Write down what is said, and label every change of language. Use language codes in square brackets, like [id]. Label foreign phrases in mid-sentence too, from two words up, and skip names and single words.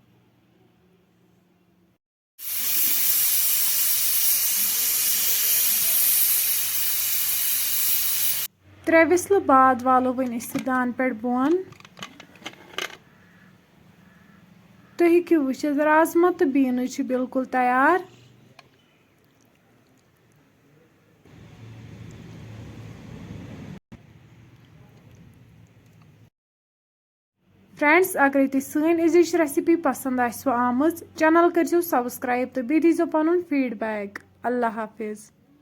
[ks] 3 विसल बाद वालो वन दान पे बोन। तुम हेकु वुचित राजमा तो बीन्स बिल्कुल तैयार। फ्रेंड्स अगर तुम सन अजिच रेसिपी पसंद आमज चैनल करो सब्सक्राइब तो बी दीजो पनुन फीडबैक। अल्लाह हाफिज।